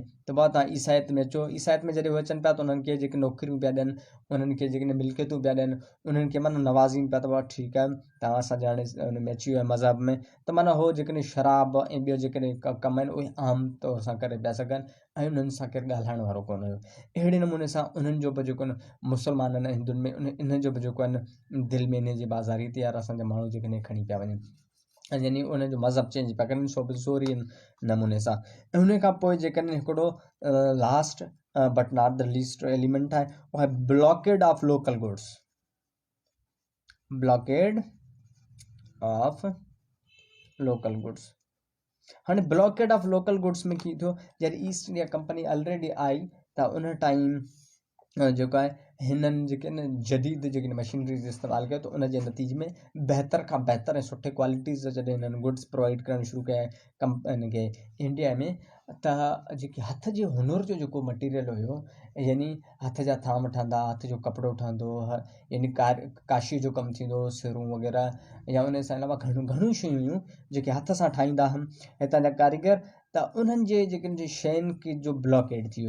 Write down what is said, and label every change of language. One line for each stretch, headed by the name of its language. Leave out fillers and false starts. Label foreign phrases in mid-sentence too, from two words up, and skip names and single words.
Sindhi: त पोइ तव्हां ईसाइत में अचो, ईसाइत में जॾहिं उहे अचनि पिया त उन्हनि खे जेके नौकरियूं पिया ॾियनि, उन्हनि खे जेके मिल्कियतूं पिया ॾियनि, उन्हनि खे माना नवाज़ीनि पिया, त पोइ ठीकु आहे तव्हां असांजे हाणे हुन में अची वियो आहे मज़हब में, त माना उहो जेकॾहिं शराब ऐं ॿियो जेकॾहिं कम आहिनि उहे आम तौर सां करे पिया सघनि, ऐं उन्हनि सां केरु ॻाल्हाइण वारो कोन हुयो। अहिड़े नमूने सां उन्हनि जो बि जेको न मुस्लमाननि ऐं हिंदुनि में इन जो बि जेको आहे न दिलि में इन जी बाज़ारी ते यार असांजा माण्हू जेकॾहिं खणी पिया वञनि, यानी उनजो मज़हब चेंज पिया कनि, सो बि ज़ोरी नमूने सां। ऐं उन खां पोइ जेकॾहिं हिकिड़ो
English: last but not the least element
Sindhi: आहे, उहो आहे
English: blockade of local goods, blockade of local goods.
Sindhi: हाणे
English: blockade of local goods
Sindhi: में कीअं थियो, जॾहिं ईस्ट इंडिया कंपनी ऑलरेडी आई, त उन टाइम जेको आहे हिननि जेके न जदीद जेके मशीनरीज़ इस्तेमालु कयो, त उन जे नतीजे में बहितर खां बहितर ऐं सुठे क्वालिटीज़ जा जॾहिं हिननि
English: goods provide
Sindhi: करणु शुरू कया हिन खे इंडिया में, त जेके हथ जे हुनुर जो जेको मटीरियल हुयो, यानी हथ जा थाम ठहंदा, हथ जो कपिड़ो ठहंदो, यानी काशी जो कमु थींदो, सिरूं वग़ैरह, या उन सां अलावा घणियूं शयूं हुयूं जेके हथ सां ठाहींदा आहिनि हितां जा कारीगर, त उन्हनि जे जेके शयुनि खे जो ब्लॉकेड थी वियो।